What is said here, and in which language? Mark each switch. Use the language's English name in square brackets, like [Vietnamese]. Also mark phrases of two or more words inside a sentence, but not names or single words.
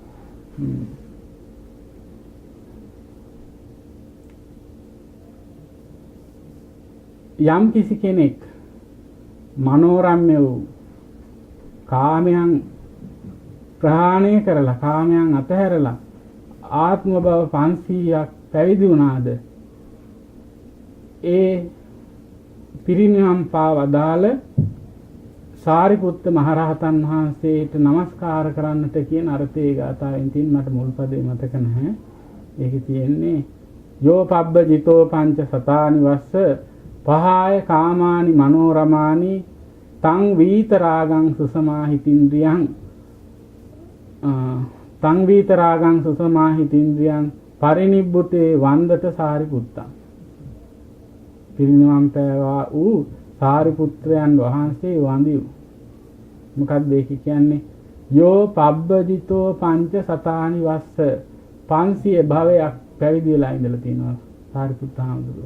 [Sinhala] යම් කිසි කෙනෙක් මනෝරම්‍ය වූ කාමයන් ප්‍රහාණය කරලා කාමයන් අතහැරලා ආත්ම භව 500ක් පැවිදි වුණාද ඒ පිරිනිවන් පාවදාල සාරිපුත්ත මහරහතන් වහන්සේට নমස්කාර කරන්නට කියන අර්ථයේ ගාථාවෙන් තියෙන මට මුල් පදේ මතක නැහැ. [Pali] ඒකේ තියෙන්නේ යෝ පබ්බජිතෝ පංච සතානි වස්ස පහාය කාමානි මනෝරමානි තං වීතරාගං සුසමාහිතින්ද්‍රියං පරිනිබ්බුතේ වන්දත සාරිපුත්තං. [Sinhala] පිරිනිවන් පෑවා වූ සාරිපුත්‍රයන් වහන්සේ වඳිව්. මොකක්ද ඒක කියන්නේ? [Pali] යෝ පබ්බජිතෝ පංච සතානි වස්ස [Sinhala] 500 භවයක් පැවිදි වෙලා ඉඳලා තිනවා සාරිපුත්ත හාමුදුරුවෝ.